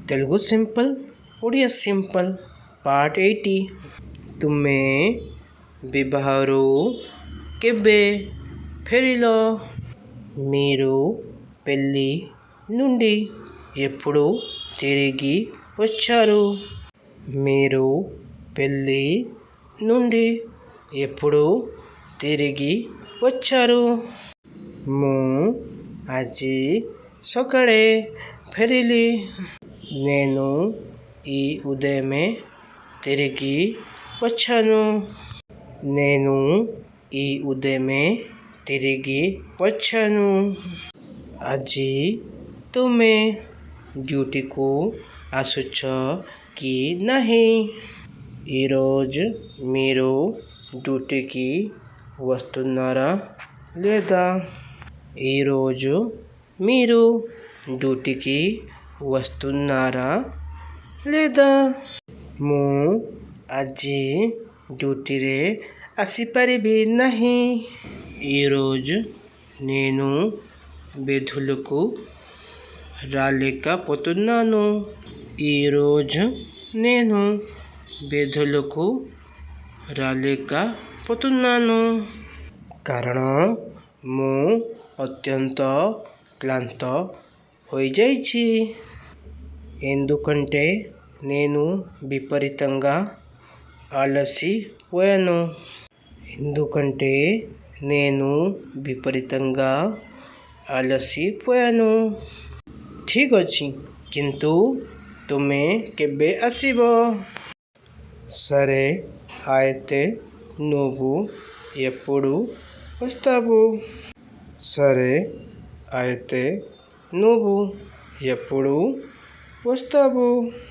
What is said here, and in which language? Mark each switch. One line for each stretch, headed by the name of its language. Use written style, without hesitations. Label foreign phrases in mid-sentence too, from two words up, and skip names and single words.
Odia: ତେଲୁଗୁ ସିମ୍ପଲ ଓଡ଼ିଆ ସିମ୍ପଲ ପାର୍ଟ 80 ତୁମେ ବିବାହରୁ କେବେ ଫେରିଲ
Telugu: మీరు పెళ్లి నుండి ఎప్పుడు తిరిగి వచ్చారు మీరు పెళ్లి నుండి ఎప్పుడు తిరిగి వచ్చారు ମୁଁ
Odia: ଆଜି ସକାଳେ ଫେରିଲି
Telugu: నేను ఈ ఉదయమే తిరిగి వచ్చాను నేను ఈ ఉదయమే తిరిగి వచ్చాను
Odia: ଆଜି ତୁମେ డ్యూటీకు ଆସୁଛ କି ନାହିଁ
Telugu: ఈరోజు మీరు డ్యూటీకి వస్తున్నారా లేదా ఈరోజు మీరు డ్యూటీకి వస్తున్నారా లేదా ମୁଁ
Odia: ଆଜି డ్యూటీରେ ଆସିପାରିବି ନାହିଁ
Telugu: ఈరోజు నేను విధులకు రాలేకపోతున్నాను ఈరోజు నేను విధులకు రాలేకపోతున్నాను
Odia: କାରଣ ମୁଁ ଅତ୍ୟନ୍ତ క్లాంత ହୋଇଯାଇଛି
Telugu: ఎందుకంటే నేను విపరీతంగా అలసిపోయాను ఎందుకంటే నేను విపరీతంగా అలసిపోయాను
Odia: ଠିକ୍ ଅଛି କିନ୍ତୁ ତୁମେ କେବେ ଆସିବ
Telugu: సరే అయితే నువ్వు ఎప్పుడు వస్తావు సరే అయితే నువ్వు ఎప్పుడు వస్తావు